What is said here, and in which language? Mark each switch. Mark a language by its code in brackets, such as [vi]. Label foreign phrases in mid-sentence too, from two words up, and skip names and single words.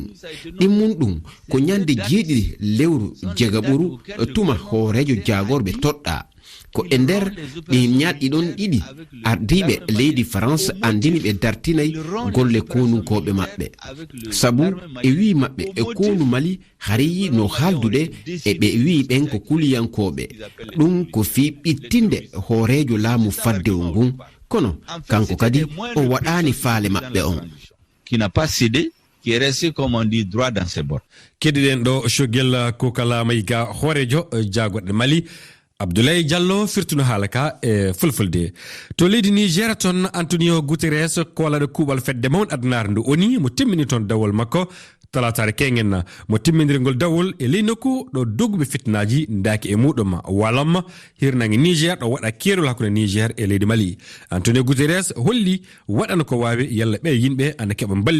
[ff] ɗimmum ɗum ko ñande jeeɗiɗi lewru jeega ɓuru tuma hoorejo jagorɓe toɗɗa ko e nder ɗi ñalɗi ɗon ɗiɗi ardiɓe leydi France andini ɓe dartinay golle konunkoɓe maɓɓe sabu e wi maɓɓe e konu Mali hari no haalduɗe e ɓe wi ɓen ko kuliyankoɓe ɗum ko fi ɓittinde hoorejo laamu faddewo ngun kono kanko kadi o waɗani faale maɓɓe on [fr] qui n'a pas cédé qui est resté comme on dit droit dans ses bottes [ff] keɗiɗen ɗo Choguel ko kala Maïga hoorejo jagorɗe Mali Abdoulaye Diallo firtuno haalaka e fulfulde to leydi Niger ton Antonio Guterres kolaɗo kuuɓal fedde mawɗo addinare ndu oni mo timmini toon dawol makko talatare kengen mo timmidirgol dawol e ley nokku ɗo dogguɓe fitnaji daaki e muɗum walam hirnange Niger ɗo waɗa keerol hakkunde Niger e leydi Mali Antonio Guterres holli waɗana ko wawi yalla ɓe yimɓe ana keɓa